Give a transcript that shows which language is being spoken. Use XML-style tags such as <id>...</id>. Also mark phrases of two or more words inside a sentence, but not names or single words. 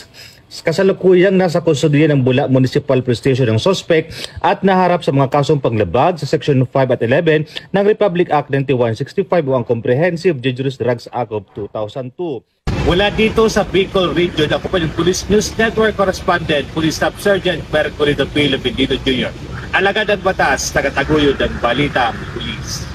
<tl>Kasalukuyang nasa kustudiya ng Bula Municipal Police Station ng suspect at naharap sa mga kasong panglabag sa Section 5 at 11 ng Republic Act 9165 o ang Comprehensive Dangerous Drugs Act of 2002. Mula dito sa Bicol Region, ako pa yung Police News Network Correspondent, Police Staff Sergeant Mercolito P. Lovendino Jr. Alagad ang batas, tagataguyod ang balita ang Police.</tl>